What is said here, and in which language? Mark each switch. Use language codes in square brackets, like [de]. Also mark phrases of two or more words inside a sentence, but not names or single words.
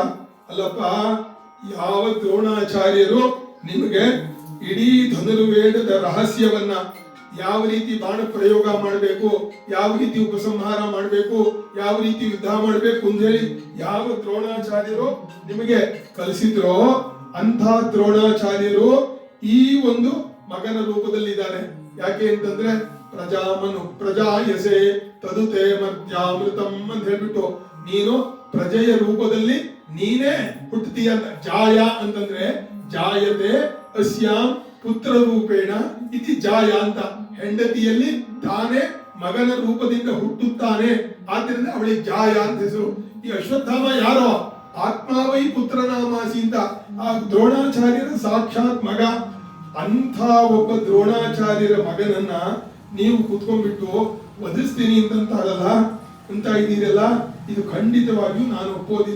[kn] ಅಲ್ಲಪ್ಪ, ಯಾವ ದ್ರೋಣಾಚಾರ್ಯರು ನಿಮಗೆ ಇಡೀ ಧನುರ್ವೇದದ ರಹಸ್ಯವನ್ನ, ಯಾವ ರೀತಿ ಬಾಣ ಪ್ರಯೋಗ ಮಾಡಬೇಕು, ಯಾವ ರೀತಿ ಉಪಸಂಹಾರ ಮಾಡಬೇಕು, ಯಾವ ರೀತಿ ಯುದ್ಧ ಮಾಡಬೇಕು ಅಂತ ಹೇಳಿ ಯಾವ ದ್ರೋಣಾಚಾರ್ಯರು ನಿಮಗೆ ಕಲಿಸಿದ್ರೋ ಅಂಥ ದ್ರೋಣಾಚಾರ್ಯರು ಈ ಒಂದು ಮಗನ ರೂಪದಲ್ಲಿದ್ದಾರೆ. ಯಾಕೆ ಅಂತಂದ್ರೆ [sa] ಪ್ರಜಾಯಸೆ ತದುತೆ ಮರ್ತ್ಯಾಮೃತಂ [kn] ಅಂತ ಹೇಳ್ಬಿಟ್ಟು ನೀನು ಪ್ರಜೆಯ ರೂಪದಲ್ಲಿ ನೀನೇ ಹುಟ್ಟುತ್ತೀಯ ಅಂತ. ಜಾಯ ಅಂತಂದ್ರೆ [sa] ಜಾಯತೆ ಅಸ್ಯಾಂ ಪುತ್ರ ರೂಪೇಣ ಇತಿ ಜಾಯ ಅಂತ. [kn] ಹೆಂಡತಿಯಲ್ಲಿ ತಾನೇ ಮಗನ ರೂಪದಿಂದ ಹುಟ್ಟುತ್ತಾನೆ, ಆದ್ರಿಂದ ಅವಳಿಗೆ ಜಾಯ ಅಂತ ಹೆಸರು. ಈ ಅಶ್ವತ್ಥಾಮ ಯಾರೋ [sa] ಆತ್ಮಾವೈ ಪುತ್ರನಾಮಾಸಿ [kn] ಅಂತ ಆ ದ್ರೋಣಾಚಾರ್ಯರ ಸಾಕ್ಷಾತ್ ಮಗ. ಅಂಥ ಒಬ್ಬ ದ್ರೋಣಾಚಾರ್ಯರ ಮಗನನ್ನ ನೀವು ಕುತ್ಕೊಂಡ್ಬಿಟ್ಟು ವಧಿಸ್ತೀನಿ ಅಂತ ಇದ್ದೀರಲ್ಲ, ಇದು ಖಂಡಿತವಾಗಿಯೂ ನಾನು ಒಪ್ಪೋದಿಲ್ಲ.